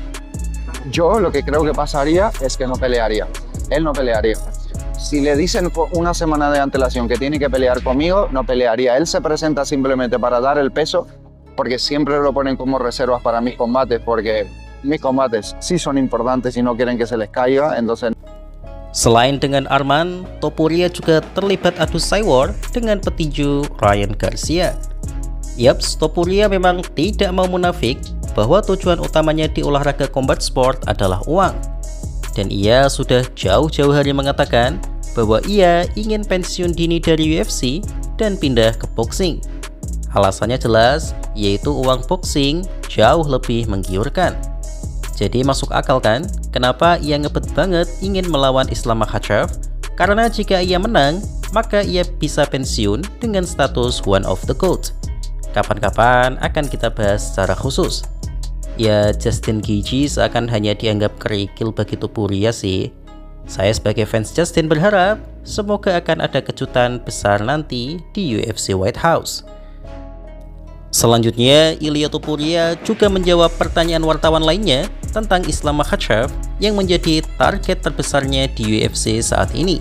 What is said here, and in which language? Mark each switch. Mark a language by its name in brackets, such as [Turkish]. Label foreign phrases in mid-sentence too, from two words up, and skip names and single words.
[Spanish] Yo lo que creo que pasaría es que no pelearía. Él no pelearía. Si le dicen una semana de antelación que tiene que pelear conmigo, no pelearía. Él se presenta simplemente para dar el peso, porque siempre lo ponen como reservas para mis combates, porque mis combates sí son importantes y no quieren que se les caiga, entonces... [Indonesian] Selain dengan Arman, Topuria juga terlibat adu Cyborg dengan petinju Ryan Garcia. Yaps, Topuria memang tidak mau munafik bahwa tujuan utamanya di olahraga [English] combat sport [Indonesian] adalah uang. Dan ia sudah jauh-jauh hari mengatakan bahwa ia ingin pensiun dini dari UFC dan pindah ke boxing. Alasannya jelas, yaitu uang boxing jauh lebih menggiurkan. Jadi masuk akal kan, kenapa ia ngebet banget ingin melawan Islam Makhachev? Karena jika ia menang, maka ia bisa pensiun dengan status [English] one of the GOAT. [Indonesian] Kapan-kapan akan kita bahas secara khusus. Ya, Justin Gaethje seakan hanya dianggap kerikil bagi Topuria sih. Saya sebagai fans Justin berharap semoga akan ada kejutan besar nanti di UFC White House. Selanjutnya, Ilia Topuria juga menjawab pertanyaan wartawan lainnya tentang Islam Makhachev yang menjadi target terbesarnya di UFC saat ini.